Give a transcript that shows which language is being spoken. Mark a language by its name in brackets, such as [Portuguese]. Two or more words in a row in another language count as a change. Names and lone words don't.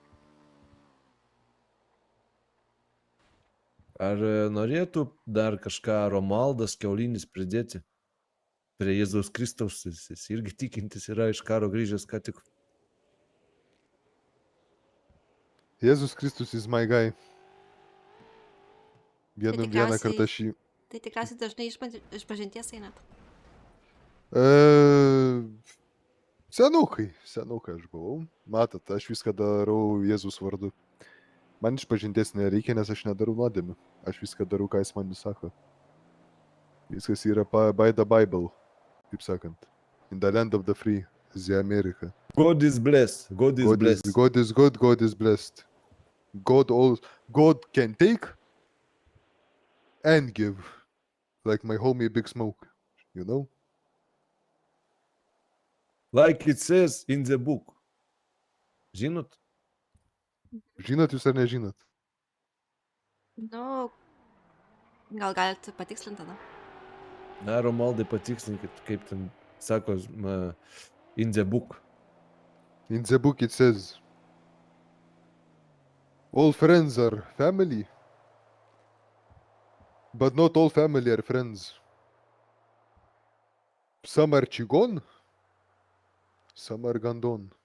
[Lithuanian] Ar norėtų dar kažką Romualdas Kiaulinis pridėti prie Jėzaus Kristaus? Jis irgi tikintis yra iš karo grįžęs ką tik. [English] Jėzus Kristus is my guy. [Lithuanian] Vieną tikriausiai- kartą šį. Tai tikriausiai dažnai išpažinties einat. Senukai aš buvau. Matot, aš viską darau Jėzus vardu. Man išpažinties nereikia, nes aš nedarau nuodėmių. Aš viską darau, ką jis man sako. Viskas yra [English] by the Bible, [Lithuanian] kaip sakant. [English] In the land of the free, the America. God is blessed. God is blessed. God is good, God is blessed. God can take and give. Like my homie Big Smoke, you know? Like it says in the book. [Lithuanian] Žinot? Žinot jūs ar nežinot? Nu, gal galite patikslinti tada? Na, Romualdai patikslinkit, kaip ten sako [English] in the book. In the book it says, all friends are family, but not all family are friends. Some are chigon, some are gandon.